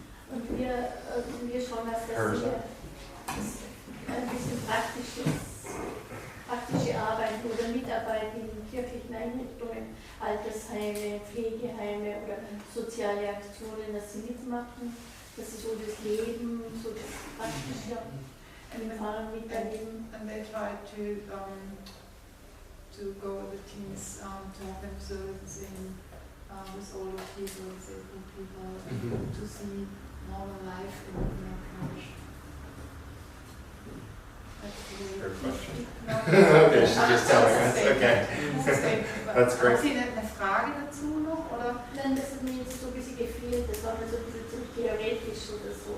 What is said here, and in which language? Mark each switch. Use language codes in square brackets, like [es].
[de] Und wir schauen auf das hier ein bisschen praktische Arbeit oder Mitarbeit in kirchlichen Einrichtungen, Altersheime, Pflegeheime oder soziale Aktionen, dass sie mitmachen, dass sie so das Leben, so das Praktische erfahren, miterleben. [en] And they try to go with the teens, to have them services with older people, disabled people, to see normal life in their parish. Her question. Okay, she's just telling us. Okay. That's great. [de] Haben Sie eine Frage dazu noch? Oder? Nein, das hat mir jetzt so ein bisschen gefehlt, das war mir so ein bisschen zu theoretisch oder so.